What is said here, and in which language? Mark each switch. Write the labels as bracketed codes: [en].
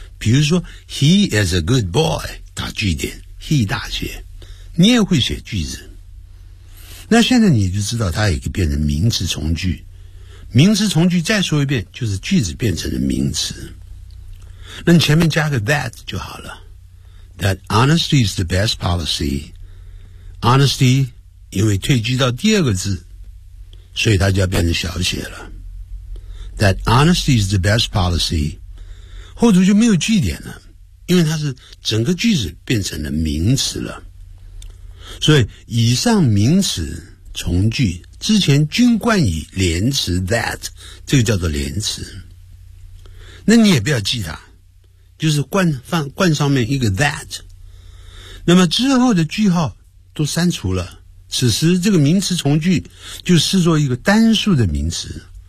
[zh] 比如说 [en] he is a good boy， [zh] 打句点 he 大写，你也会写句子。那现在你就知道它也可以变成名词从句，名词从句再说一遍就是句子变成了名词。那你前面加个 that 就好了。 [en] That honesty is the best policy. [zh] Honesty 因为退居到第二个字，所以它就要变成小写了。 [en] That honesty is the best policy. [zh] 后头就没有句点了，因为它是整个句子变成了名词了。所以以上名词从句之前均冠以连词 that， 这个叫做连词。那你也不要记它，就是冠上面一个 that， 那么之后的句号都删除了，此时这个名词从句就视作一个单数的名词。